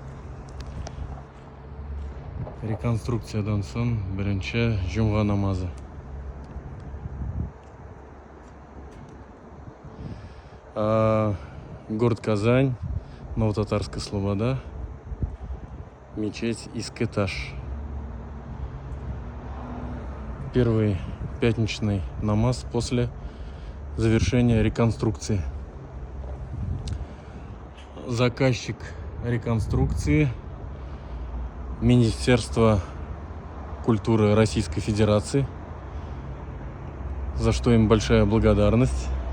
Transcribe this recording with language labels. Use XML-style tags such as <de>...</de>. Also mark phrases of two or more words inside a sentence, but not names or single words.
<tt>Реконструкциядан соң беренче җомга намазы.</tt> <ru>Город Казань, Новотатарская Слобода, мечеть Иске Таш. Первый пятничный намаз после завершения реконструкции. Заказчик реконструкции — Министерство культуры Российской Федерации, за что им большая благодарность.</ru>